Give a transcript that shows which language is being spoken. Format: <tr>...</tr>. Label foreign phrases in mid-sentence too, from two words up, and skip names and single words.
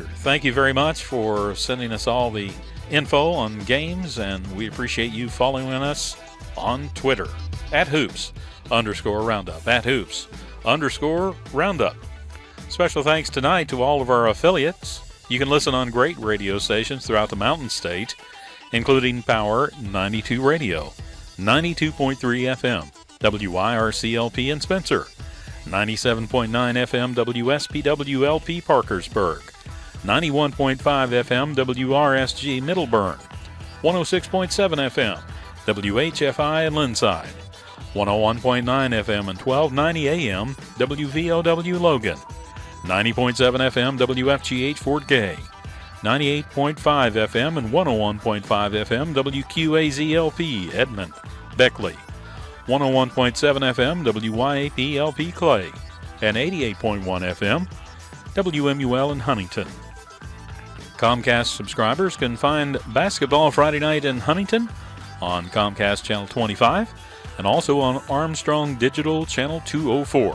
<en>Thank you very much for sending us all the info on games, and we appreciate you following us on Twitter, @hoops_roundup, @hoops_roundup. Special thanks tonight to all of our affiliates. You can listen on great radio stations throughout the Mountain State, including Power 92 Radio, 92.3 FM, WYRCLP in Spencer, 97.9 FM, WSPW LP Parkersburg, 91.5 FM, WRSG Middleburn, 106.7 FM, WHFI in Linside, 101.9 FM and 1290 AM, WVOW Logan, 90.7 FM, WFGH Fort Gay, 98.5 FM and 101.5 FM, WQAZLP Edmond, Beckley, 101.7 FM, WYAPLP Clay, and 88.1 FM, WMUL in Huntington. Comcast subscribers can find Basketball Friday Night in Huntington on Comcast Channel 25 and also on Armstrong Digital Channel 204.</en>